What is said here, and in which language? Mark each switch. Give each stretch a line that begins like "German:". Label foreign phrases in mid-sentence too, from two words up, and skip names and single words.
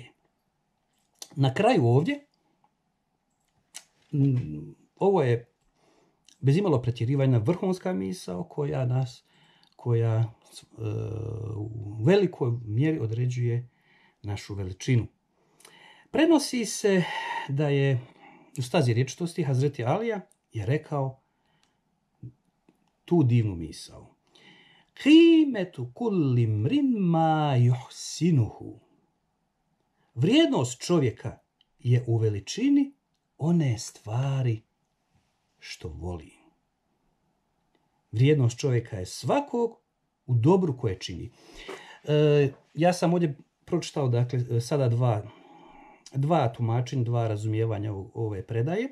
Bosnian: Na kraju ovdje, ovo je bez imalo pretjerivanja vrhunska misao koja u velikoj mjeri određuje našu veličinu. Prenosi se da je u stazi rječitosti Hazreti Alija je rekao tu divnu misao.
Arabic: قيمة كل امرئ ما يحسنه.
Bosnian: Vrijednost čovjeka je u veličini one stvari što voli. Vrijednost čovjeka je svakog u dobru koje čini. Ja sam ovdje pročitao, dakle, sada dva tumačenja, dva razumijevanja ove predaje.